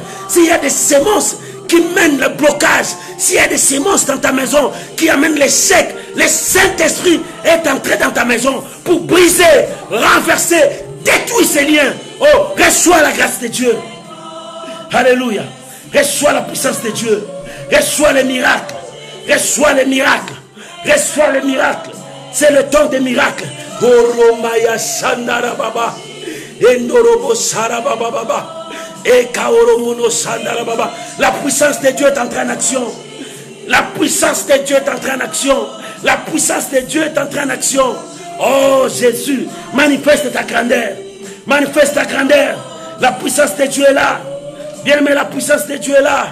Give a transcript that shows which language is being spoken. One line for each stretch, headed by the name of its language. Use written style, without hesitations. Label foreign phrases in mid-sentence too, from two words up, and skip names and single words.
French: S'il y a des semences qui mènent le blocage, s'il y a des semences dans ta maison qui amènent l'échec, le Saint-Esprit est entré dans ta maison pour briser, renverser, détruire ces liens. Oh, reçois la grâce de Dieu. Alléluia. Reçois la puissance de Dieu. Reçois les miracles. Reçois les miracles. Reçois les miracles. C'est le temps des miracles. Oromaya Sandara Baba. Endorobo Sarababa Baba. Ekaoromono Sandara Baba. La puissance de Dieu est entrée en action. La puissance de Dieu est entrée en action. La puissance de Dieu est entrée en action. Oh Jésus, manifeste ta grandeur. Manifeste ta grandeur. La puissance de Dieu est là. Bien aimé, la puissance de Dieu est là.